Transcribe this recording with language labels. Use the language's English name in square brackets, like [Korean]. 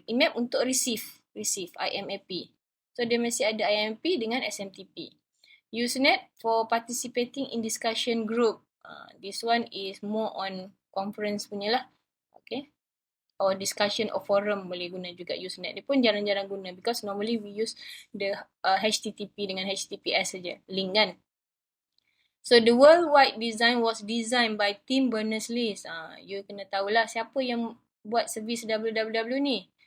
[Malay] IMAP untuk receive IMAP. So dia mesti ada IMAP dengan SMTP. [English] Usenet for participating in discussion group. This one is more on conference punya lah. [Malay] Okay. Or discussion or forum boleh guna juga Usenet. Dia pun jarang-jarang guna [English] because normally we use the [Malay] HTTP dengan HTTPS saja, link kan. [English] So the worldwide design was designed by Tim Berners-Lee. [Malay] You kena tahulah siapa yang buat servis WWW ni.